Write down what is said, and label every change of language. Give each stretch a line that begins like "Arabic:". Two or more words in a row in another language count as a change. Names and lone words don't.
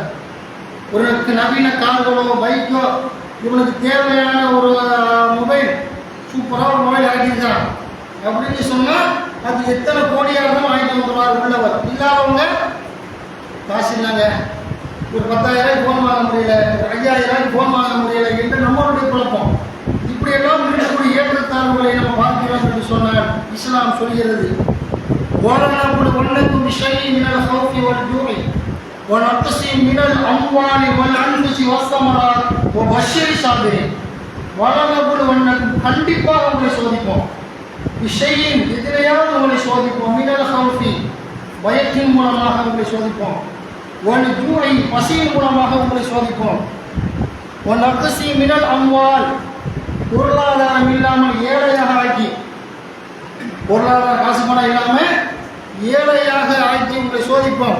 Tamil: ஒரு நவீன கார்களோ பைக்கோ இவனுக்கு தேவையான ஒரு மொபைல், சூப்பராக ஒரு மொபைல் இறக்கிருக்கிறான் அப்படின்னு சொன்னால் அது எத்தனை கோடியாக இருந்தாலும் வாங்கிட்டு வந்துடுவார் உள்ளவர். இல்லாதவங்க காசு இல்லைங்க, ஒரு 10,000 ஃபோன் வாங்க முடியல, ஒரு 5,000 ஃபோன் வாங்க முடியல என்று நம்மளுடைய குழப்பம். இப்படியெல்லாம் இருக்கக்கூடிய ஏற்றத்தாழ்வு சொல்கிறது,
Arabic: وَلَنَبْلُوَنَّكُم بِشَيْءٍ مِّنَ الْخَوْفِ وَالْجُوعِ وَنَقْصٍ مِّنَ الْأَمْوَالِ وَالْأَنفُسِ وَالثَّمَرَاتِ وَبَشِّرِ الصَّابِرِينَ.
Tamil: வலனபுலுவன்னக்கும், கண்டிப்பாக உங்களை சோதிப்போம், விஷயின் எதிரையாவது உங்களை சோதிப்போம்,
Arabic: من الخوف
Tamil: பயத்தின் மூலமாக உங்களை சோதிப்போம்,
Arabic: والجوع
Tamil: பசியின் மூலமாக உங்களை சோதிப்போம்,
Arabic: ونقص من الأموال
Tamil: பொருளாதாரம் இல்லாமல் ஏழையாக ஆக்கி, பொருளாதார காசு பணம் இல்லாமல் ஏழையாக ஆக்கி உங்களை சோதிப்போம்.